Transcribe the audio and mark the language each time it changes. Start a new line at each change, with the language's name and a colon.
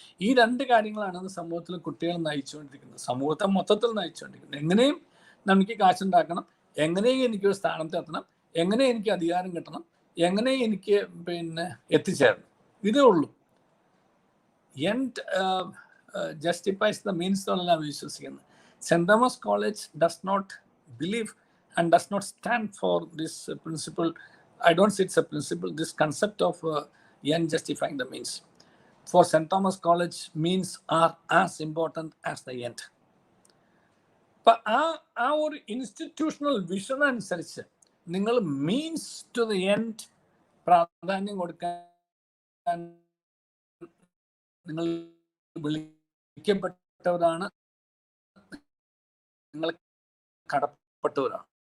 Malayalam: ഈ 2 കാര്യങ്ങളാണ് സമൂഹത്തിൽ കുട്ടികൾ നയിച്ചുകൊണ്ടിരിക്കുന്നത്, സമൂഹത്തെ മൊത്തത്തിൽ നയിച്ചുകൊണ്ടിരിക്കുന്നത്. എങ്ങനെയും നമുക്ക് കാശുണ്ടാക്കണം, എങ്ങനെയും എനിക്കൊരു സ്ഥാനത്ത് എത്തണം, എങ്ങനെ എനിക്ക് അധികാരം കിട്ടണം, എങ്ങനെ എനിക്ക് എത്തിച്ചേരണം, ഇതേ ഉള്ളൂ.
English: end justifies the means
Malayalam: എന്നുള്ളതാണ് വിശ്വസിക്കുന്നത്.
English: Saint Thomas college does not believe and does not stand for this principle. I don't say it's a principle, this concept of end justifying the means. For St. Thomas College, means are as important as the end. But our institutional vision
Malayalam: അനുസരിച്ച് നിങ്ങൾ
English: means to the end
Malayalam: പ്രാധാന്യം കൊടുക്കാൻ നിങ്ങൾ വിളിക്കപ്പെട്ടവരാണ്, നിങ്ങൾ കടപ്പെട്ടവരാണ്.